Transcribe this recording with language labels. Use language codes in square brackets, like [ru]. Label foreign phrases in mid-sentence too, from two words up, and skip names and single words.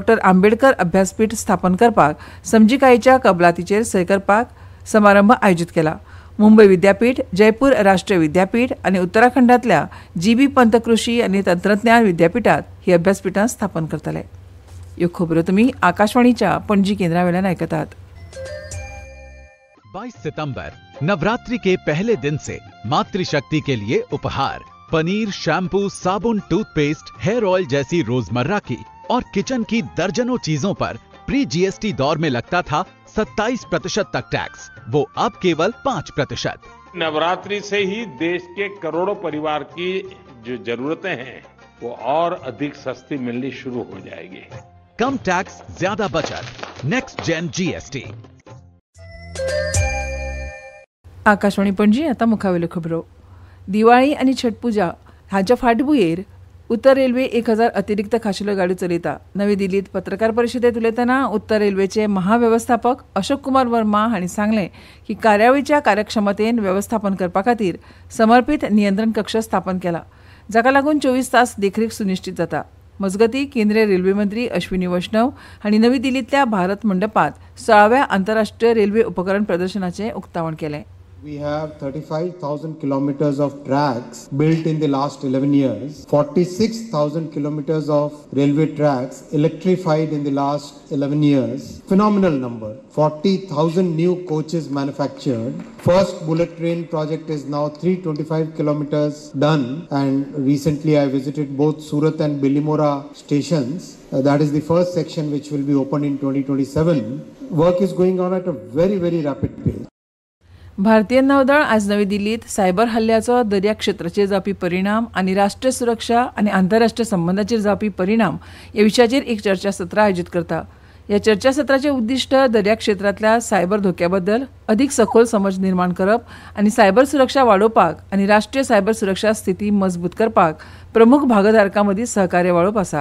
[kok] आंबेडकर अभ्यासपीठ स्थापन करपाक समजिकायेच्या कबलातीचेर सय करपाक समारंभ आयोजीत केला। मुंबय विद्यापीठ, जयपूर राष्ट्रीय विद्यापीठ आनी उत्तराखंडातल्या GB पंत कृषी आनी तंत्रज्ञान विद्यापीठात ही अभ्यासपीठां स्थापन करतले। ह्यो खबरो तुमी आकाशवाणीच्या पणजी केंद्रावेल्यान आयकतात। [hi] 22 सितंबर नवरात्रि के पहले दिन से मातृशक्ति के लिए उपहार पनीर, शैम्पू, साबुन, टूथपेस्ट, [en] hair oil [hi] जैसी रोजमर्रा की और किचन की दर्जनों चीजों पर [en] pre GST [hi] दौर में लगता था 27% तक टैक्स, वो अब केवल 5%। नवरात्रि से ही देश के करोड़ों परिवार की जो जरूरतें हैं वो और अधिक सस्ती मिलनी शुरू हो जाएगी। कम टैक्स, ज्यादा बचत, [en] next gen GST. [kok] आकाशवाणी पणजी आता मुखावेल्यो खबरो। दिवाळी आनी छठ पुजा हाच्या फाटभुंयेर उत्तर रेल्वे 1000 अतिरिक्त खाशेल्यो गाडयो चलयता। नवी दिल्लीत पत्रकार परिशदेत उलयतना उत्तर रेल्वेचे महाव्यवस्थापक अशोक कुमार वर्मा हांणी सांगलें की कार्यावळीच्या कार्यक्षमतेन व्यवस्थापन करपा खातीर समर्पित नियंत्रण कक्ष स्थापन केला, जाका लागून 24 तास देखरेख सुनिश्चित जाता। मजगतीं केंद्रीय रेल्वे मंत्री अश्विनी वैष्णव हांणी नवी दिल्लींतल्या भारत मंडपांत 16व्या आंतरराष्ट्रीय रेल्वे उपकरण प्रदर्शनाचें उक्तावण केलें। [en] We have 35,000 kilometers of tracks built in the last 11 years, 46,000 kilometers of railway tracks electrified in the last 11 years. Phenomenal number. 40,000 new coaches manufactured. First bullet train project is now 325 kilometers done, and recently I visited both Surat and Bilimora stations. That is the first section which will be opened in 2027. Work is going on at a very, very rapid pace. [kok] भारतीय नौदळ आज नवी दिल्लीत सायबर हल्ल्याचो दर्या क्षेत्राचेर जावपी परिणाम आनी राष्ट्रीय सुरक्षा आनी आंतरराष्ट्रीय संबंधांचेर जावपी परिणाम ह्या विशयाचेर एक चर्चासत्र आयोजीत करता। ह्या चर्चासत्राचें उद्दिश्ट दर्या क्षेत्रांतल्या सायबर धोक्याबद्दल अदीक सखोल समज निर्माण करप आनी सायबर सुरक्षा वाडोवपाक आनी राष्ट्रीय सायबर सुरक्षा स्थिती मजबूत करपाक प्रमुख भागधारकां मदीं सहकार्य वाडोवप आसा।